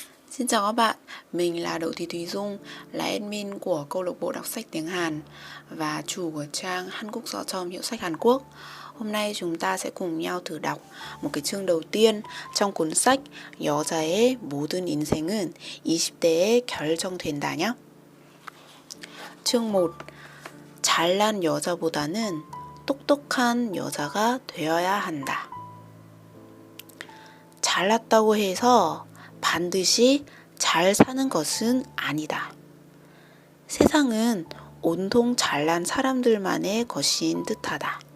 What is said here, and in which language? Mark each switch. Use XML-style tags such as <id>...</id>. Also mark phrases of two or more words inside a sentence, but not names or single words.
<vi>Xin chào các bạn, mình là Đậu Thị Thùy Dung, là admin của câu lạc bộ đọc sách tiếng Hàn và chủ của trang 한국서점 hiệu sách Hàn Quốc. Hôm nay chúng ta sẽ cùng nhau thử đọc một cái chương đầu tiên trong cuốn sách 여자의 모든 인생은 20대에 결정된다 nhé. chương 1.</vi> <ko>잘난 여자보다는 똑똑한 여자가 되어야 한다. 잘났다고 해서 반드시 잘 사는 것은 아니다. 세상은 온통 잘난 사람들만의 것인 듯하다.</ko>